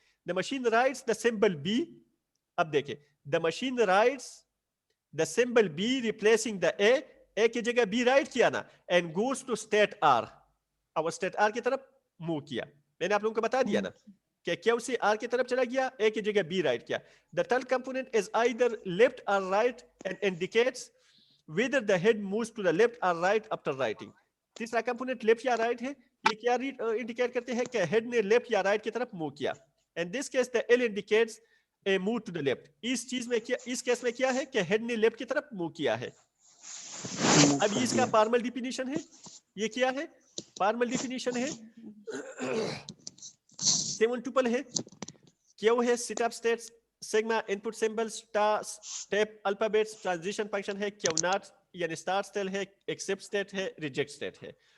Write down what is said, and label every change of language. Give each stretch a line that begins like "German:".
English: the machine writes the symbol B,
Urdu: اب دیکھیں
English: the machine writes the symbol B replacing the A
Urdu: کی جگہ be right کیا نا,
English: and goes to state R,
Urdu: اور اسٹیٹ آر کی طرف موو کیا. میں نے آپ لوگوں کو بتا دیا نا کہ کیو سے آر کی طرف چلا گیا, اے کی جگہ بی رائٹ کیا.
English: The third component is either left or right and indicates whether the head moves to the left or right after writing.
Urdu: تیسرا کمپوننٹ لیفٹ یا رائٹ ہے, یہ کیا انڈیکیٹ کرتے ہیں کہ ہیڈ نے لیفٹ یا رائٹ کی طرف موو کیا.
English: And this case the L indicates a move to the left.
Urdu: اس چیز میں کیا, اس کیس میں کیا ہے کہ ہیڈ نے لیفٹ کی طرف موو کیا ہے. اب اس کا فارمل ڈیفینیشن ہے, یہ کیا ہے فارمل ڈیفینیشن ہے, 7 ٹپل ہے, کیو ہے set up status, sigma input symbols, step alphabets, transition function ہے, کیو ناٹ یعنی اسٹارٹ اسٹیل ہے, ایکسپٹ اسٹیٹ ہے, ریجیکٹ اسٹیٹ ہے.